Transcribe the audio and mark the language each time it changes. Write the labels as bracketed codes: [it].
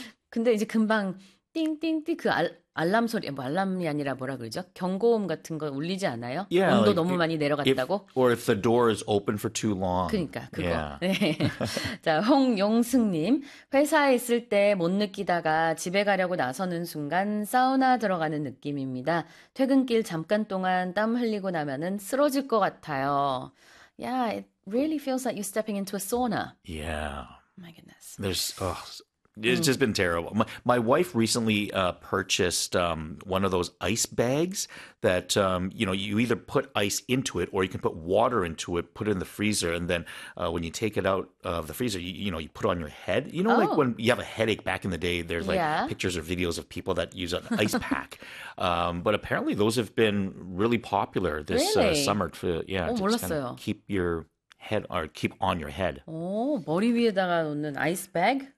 [ko] 근데 이제 금방 띵띵띵 그 알람 소리, 뭐 알람이 아니라 뭐라 그러죠? 경고음 같은 거 울리지 않아요? [en] Yeah, [ko] 온도 like 너무 많이 내려갔다고? [en] Or if the door is open for too long. [ko] 그러니까, 그거. Yeah. 네. 자, 홍용승님, 회사에 있을 때 못 느끼다가 집에 가려고 나서는 순간 사우나 들어가는 느낌입니다. 퇴근길 잠깐 동안 땀 흘리고 나면은 쓰러질 것 같아요. [en] Yeah, it really feels like you're stepping into a sauna. Yeah. Oh my goodness. There's... Oh. It's just been terrible. My wife recently purchased one of those ice bags that, you know, you either put ice into it or you can put water into it, put it in the freezer, and then when you take it out of the freezer, you know, you put it on your head. You know, like when you have a headache back in the day, there's like pictures or videos of people that use an ice pack. but apparently those have been really popular this summer. To, yeah, oh, to [ko] 몰랐어요. [en] Just kind of keep your... head or keep on your head. [ko] 오, 머리 위에다가 놓는 아이스백?